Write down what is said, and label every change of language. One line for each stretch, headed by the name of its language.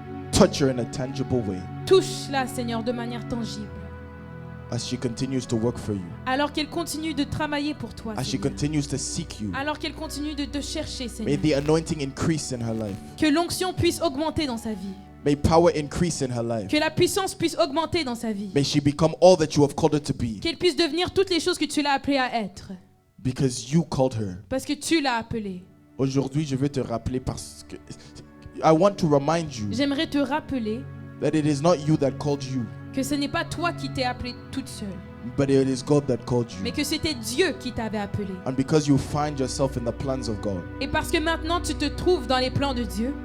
English: touch her in a tangible way
French: touche-la, Seigneur, de manière tangible.
English: as she continues to work for you,
French: Alors qu'elle continue de travailler pour toi,
English: as she
French: Seigneur.
English: continues to seek you.
French: Alors qu'elle continue de te chercher,
English: May
French: Seigneur.
English: the anointing increase in her life.
French: Que l'onction puisse augmenter dans sa vie.
English: May power increase in her life.
French: Que la puissance puisse augmenter dans sa vie.
English: May she become all that you have called her to be
French: Qu'elle puisse devenir toutes les choses que tu l'as appelée à être.
English: because you called her.
French: Parce que tu l'as appelée. Aujourd'hui, je veux te rappeler parce que
English: I want to remind you
French: J'aimerais te rappeler
English: that it is not you that called you,
French: que ce n'est pas toi qui t'es appelée toute seule,
English: but it is God that called
French: mais
English: you.
French: que c'était Dieu qui t'avait appelée.
English: And because you find yourself in the plans of God,
French: Et parce que maintenant tu te trouves dans les plans de Dieu,